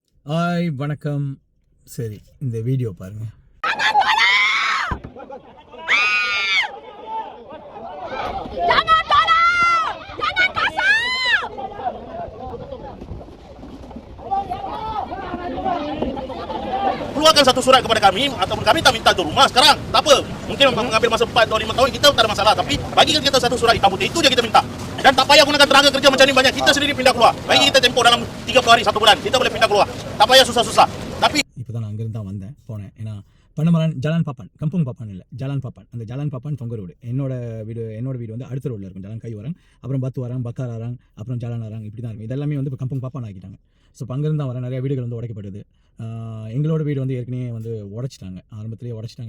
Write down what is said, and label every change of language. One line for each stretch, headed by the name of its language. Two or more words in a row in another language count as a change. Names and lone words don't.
Tamil: ஹாய் வணக்கம். சரி, இந்த வீடியோ பாருங்க.
Malay: Keluarkan satu surat kepada kami ataupun kami tak minta tu rumah sekarang. Tak apa. Mungkin mengambil masa 4 atau 5 tahun kita tak ada masalah, tapi bagikan kita satu surat hitam putih, itu je kita minta. Dan tak payah gunakan tenaga kerja macam ni banyak. Kita sendiri pindah keluar. Bagi kita tempoh dalam 30 hari 1 bulan. Kita boleh pindah keluar. Tak payah susah-susah. Tapi
Tamil: இப்போதான் நான் அங்கிருந்து தான் வந்தேன் போனேன். ஏன்னா பண்ணமரான் ஜலான் பாப்பான், கம்புங் பாப்பான் இல்லை, ஜலான் பாப்பான். அந்த ஜலான் பாப்பான் தொங்க ரோடு. என்னோட வீடு வந்து அடுத்த ரோடில் இருக்கும். ஜலான் கை வராங்க, அப்புறம் பத்து வராங்க, பக்கார் வராங்க, அப்புறம் ஜலான் வராங்க, இப்படி தான் இருக்கும். இதெல்லாமே வந்து இப்போ கம்புங் பாப்பான் ஆக்கிட்டாங்க. ஸோ இப்போ அங்கேருந்து தான் வர நிறைய வீடுகள் வந்து உடைக்கப்படுது. எங்களோட வீடு வந்து ஏற்கனவே வந்து உடைச்சிட்டாங்க, ஆரம்பத்திலேயே உடைச்சிட்டாங்க.